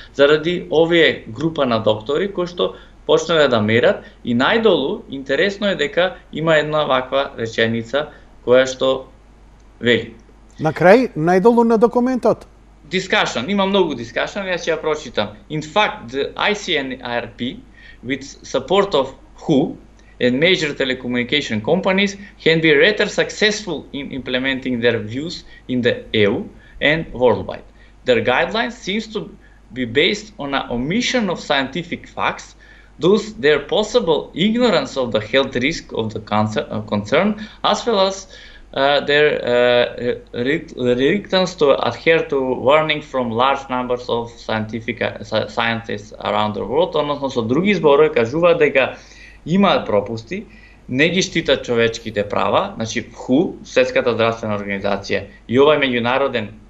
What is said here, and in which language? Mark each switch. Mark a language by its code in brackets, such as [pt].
[mk] Заради овие група на доктори кои што почнале да мерат и најдолу интересно е дека има една ваква реченица која што вели. На крај, најдолу на документот. Discussion, има многу discussion, јас ќе ја прочитам. [en] In fact, the ICN-IRP, with support of WHO and major telecommunication companies, can be rather successful in implementing their views in the EU and worldwide. Their guidelines seems to be based on an omission of scientific facts. Thus, their possible ignorance of the health risk of the concern, as well as their reluctance to adhere to warning from large numbers of scientists around the world, [mk] односно со други зборови кажуваат дека имаат пропусти, не ги штитат човечките права, значи WHO, Светската здравствена организација и овај меѓународен